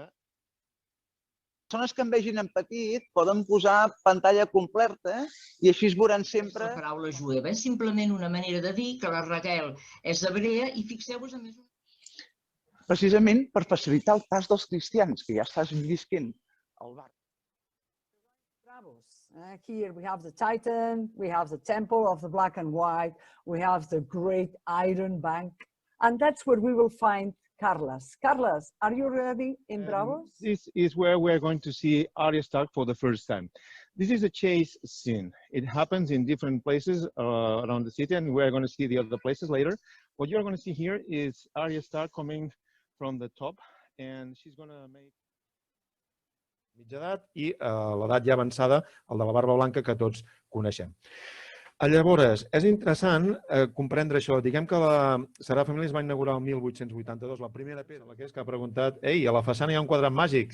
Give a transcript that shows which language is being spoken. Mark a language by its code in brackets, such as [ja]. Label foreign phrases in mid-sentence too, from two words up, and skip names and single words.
[ca] Persones que em vegin en petit poden posar pantalla completa i així es veuran sempre... La paraula jueva és simplement una manera de dir que la Raquel és hebrea i fixeu-vos a més... Precisament per facilitar el pas dels cristians, que ja estàs visquent al bar. [en] Here we have the Titan, we have the Temple of the Black and White, we have the Great Iron Bank, and that's where we will find Carlos. Carlos, are you ready in Bravos? This is where we're going to see Arya Stark for the first time. This is a chase scene. It happens in different places around the city, and we're going to see the other places later. What you're going to see here is Arya Stark coming from the top, and she's going to make... [ca] mitja edat i l'edat ja avançada, el de la barba blanca que tots coneixem. Llavors, és interessant comprendre això. Diguem que la Sagrada Família es va inaugurar el 1882, la primera pedra, la que és que ha preguntat, ei, a la façana hi ha un quadrat màgic?